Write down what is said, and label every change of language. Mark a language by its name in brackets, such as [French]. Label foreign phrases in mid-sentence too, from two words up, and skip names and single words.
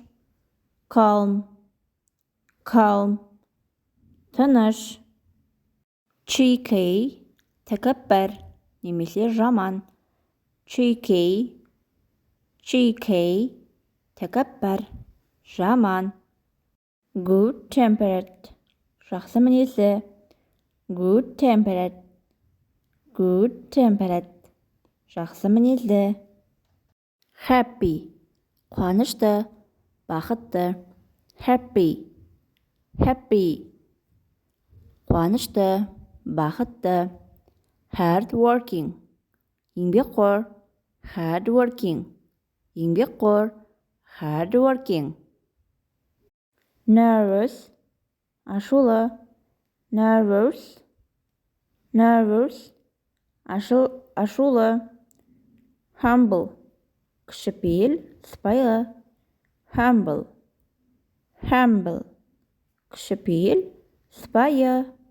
[Kazakh] Calm. Тыныш. Cheeky. Тәкәппәр немесе жаман. Cheeky. Тәкәппәр, жаман. [English] Good tempered. [Kazakh] Жақсы мінезді. [English] Good tempered. [Kazakh] Жақсы мінезді. Happy. Қуанышты, бақытты. Happy. Қуанышты, бақытты. [English] Hard working. Еңбекқор. Hard working. Nervous. [Kazakh] Ашулы. Nervous. Ашулы. Humble. Кішіпейіл, сыпайы. Humble. Кішіпейіл, сыпайы.